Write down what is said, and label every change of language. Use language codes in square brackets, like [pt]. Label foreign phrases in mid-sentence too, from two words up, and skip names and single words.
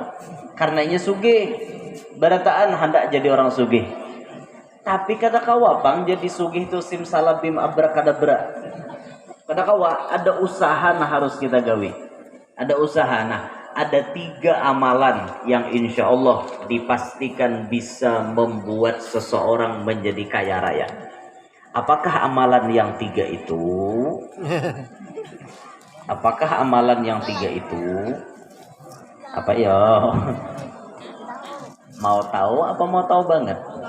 [bjn] Karenanya sugih. Barataan hendak jadi orang sugih. Tapi kata kawa bang jadi sugih itu simsalabim abrakadabra. Kata kawa ada usaha nah harus kita gawi. [id] Ada usaha nah. Ada 3 amalan yang insya Allah dipastikan bisa membuat seseorang menjadi kaya raya. Apakah amalan yang 3 itu? Apakah amalan yang 3 itu? Apa ya? Mau tahu apa mau tahu banget?